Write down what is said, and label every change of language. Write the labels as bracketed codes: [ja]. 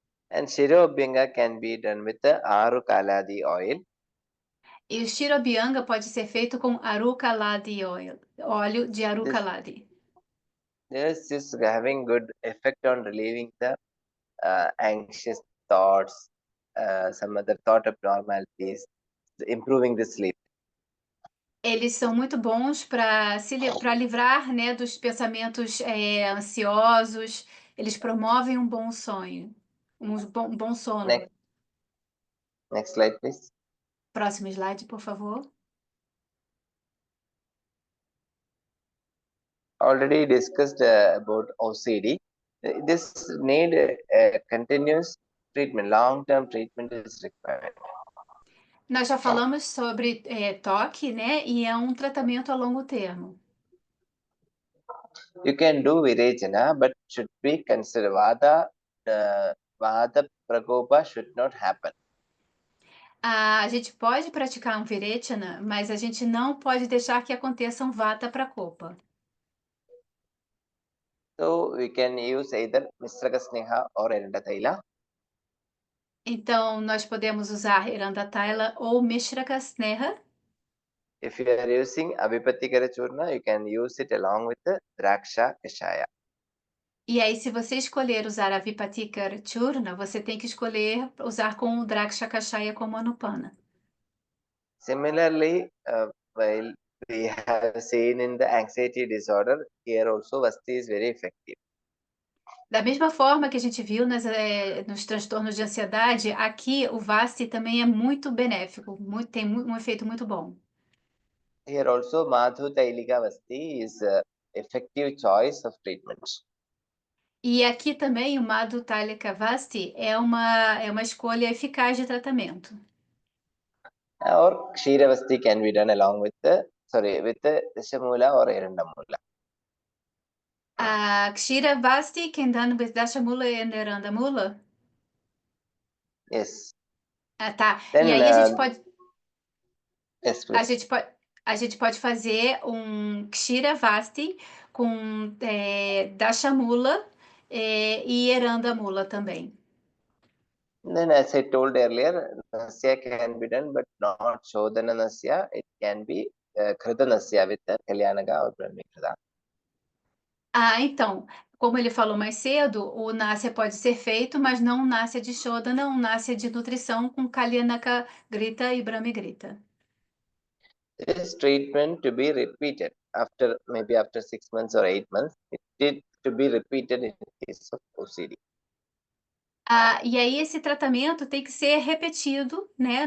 [en] And Shirobhyanga can be done with the Arukaladi oil. [pt] E o Shirobhyanga pode ser feito com Arukaladi oil, óleo de Arukaladi. [en] This is having good effect on relieving the anxious thoughts, some other thought abnormalities, improving the sleep. [pt] Eles são muito bons para livrar, né, dos pensamentos ansiosos. Eles promovem um bom sonho, um bom sono. [en] Next slide, please. [pt] Próximo slide, por favor. [en] Already discussed about OCD. This need continuous treatment, long-term treatment is required. [pt] Nós já falamos sobre toque, né? E é um tratamento a longo termo. [en] You can do Virechana, but should be considered Vata Prakopa should not happen. [pt] A gente pode praticar um Virechana, mas a gente não pode deixar que aconteça um Vata Prakopa. [en] So we can use either Misraka Sneha or Eranda Taila. [pt] Então, nós podemos usar Eranda Taila ou Mishraka Sneha. [en] If you are using Abhipatikara Churna, you can use it along with the Draksha Kashaya. [pt] E aí, se você escolher usar a Vipatikara Churna, você tem que escolher usar com o Draksha Kashaya como Anupana. [en] Similarly, while we have seen in the anxiety disorder, here also Vasti is very effective. [pt] Da mesma forma que a gente viu nos transtornos de ansiedade, aqui o Vasti também é muito benéfico, tem um efeito muito bom. [en] Here also Madhu Tailika Vasti is an effective choice of treatment. [pt] E aqui também o Madhu Talika Vasti é uma escolha eficaz de tratamento. [en] Or Kshira Vasti can be done along with the Dashamula or Erandamula. A Kshira Vasti can done with Dashamula and Erandamula? Yes. [pt] Tá. [en] Then, [pt] E aí a gente pode [en] yes, please. [pt] a gente pode fazer um Kshira Vasti com Dashamula e Erandamula também. [en] Then, as I told earlier, Nasya can be done, but not Shodhana Nasya. It can be Krita Nasya with the Kalyanaga or Brahmikrita. [pt] Então, como ele falou mais cedo, o Nasya pode ser feito, mas não um Nasya de Shodhana, um Nasya de nutrição com Kalyanaka Grita e Brahmi Grita. [en] This treatment to be repeated maybe after 6 months or 8 months. It did to be repeated in case of OCD. [pt] E aí esse tratamento tem que ser repetido, né?